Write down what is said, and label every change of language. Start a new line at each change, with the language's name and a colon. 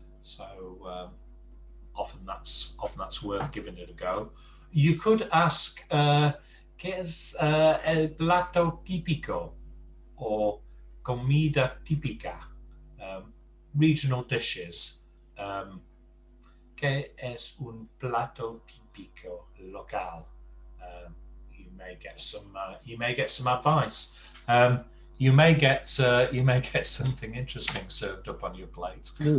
English: So often that's worth giving it a go. You could ask, ¿qué es el plato típico? Or comida típica, regional dishes.
Spanish: ¿Qué es un plato típico local?
English: You may get some advice. You may get something interesting served up on your plate.